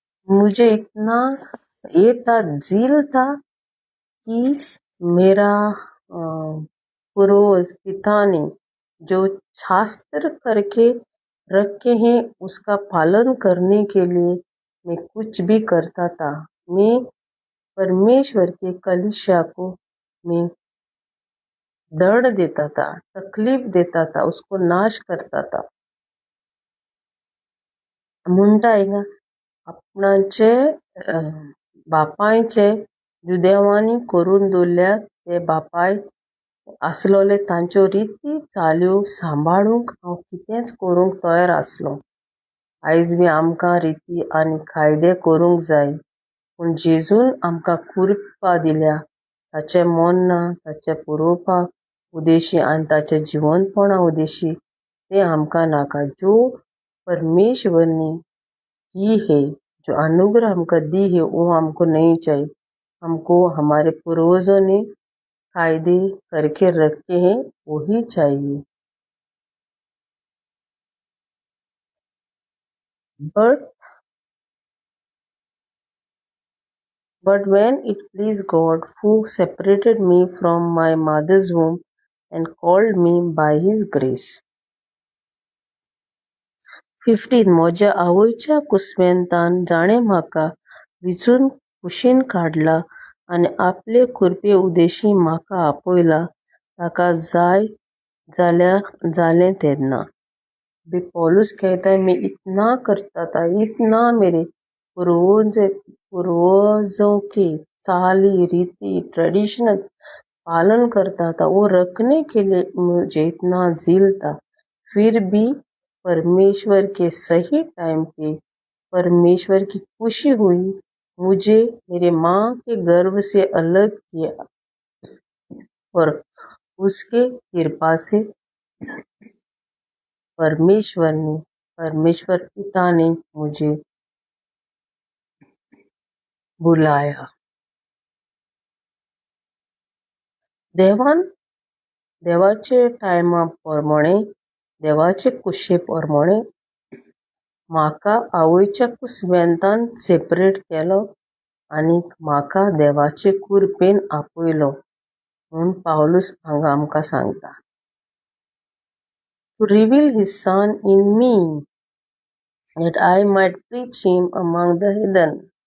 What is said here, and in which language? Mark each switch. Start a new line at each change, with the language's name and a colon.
Hindi: मुझे इतना ये था, ज़िल था कि मेरा पूर्वज पिता ने जो शास्त्र करके रखे हैं उसका पालन करने के लिए मैं कुछ भी करता था. मैं परमेश्वर के कलीसिया को मैं दर्द देता था, तकलीफ देता था, उसको नाश करता था.
Konkani: म्हणटा हिंगा आपणाचे बापायचे जुदेवांनी करून दवरल्या ते बापाय आसलोले तांच्यो रिती चाल्यो सांबाळूंक हांव कितेंच करूंक तयार आसलो. आयज बी आमकां रिती आनी कायदे करूंक जाय, पूण जेजून आमकां कृपा दिल्या, ताचें मोन्ना, ताचें पळोवपाक उदेशी आनी ताचें जिवनपणा उदेशी तें आमकां नाका.
Hindi: जो परमेश्वर ने की है, जो अनुग्रह हमको दी है, वो हमको नहीं चाहिए. हमको हमारे पूर्वजों ने कायदे करके रखे हैं वही चाहिए.
English: But when it pleased God, who separated me from my mother's womb and called me by his grace.
Konkani: 15 म्हज्या आवयच्या कुस्वेंतान जाणें म्हाका विचून कुशीन काडला आनी आपले कुरपे उदेशी म्हाका आपयला ताका जाय जालें तेन्ना.
Hindi: पौलुस कहता है, मैं इतना करता था, इतना मेरे पूर्वजों के चाली रीति ट्रेडिशनल पालन करता था, वो रखने के लिए मुझे इतना ज़िल था, फिर भी परमेश्वर के सही टाइम पे परमेश्वर की खुशी हुई, मुझे मेरे माँ के गर्भ से अलग किया और उसके कृपा से परमेश्वर पिता ने मुझे बुलाया.
Konkani: देवाचे टायमा प्रमाणे, देवाचे कुशे प्रमाणे म्हाका आवयच्या कुस्वेंतान सेपरेट केलो आनी म्हाका देवाचे कुरपेन आपयलो म्हूण पावलूस हांगा आमकां सांगता.
English: To reveal his son in me, that I might preach him among the heathen.